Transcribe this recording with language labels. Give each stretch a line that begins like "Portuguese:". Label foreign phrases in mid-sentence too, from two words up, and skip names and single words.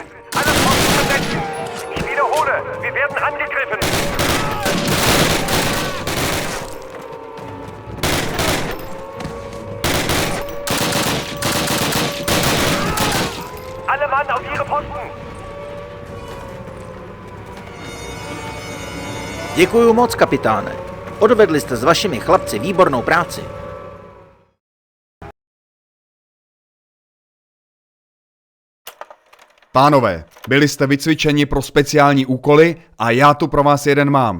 German: Alle Posten besetzen! Ich wiederhole, wir werden angegriffen! Alle Mann auf ihre Posten!
Czech: Děkuju moc, kapitáne. Odvedli jste s vašimi chlapci výbornou práci. Pánové, byli jste vycvičeni pro speciální úkoly a já tu pro vás jeden mám.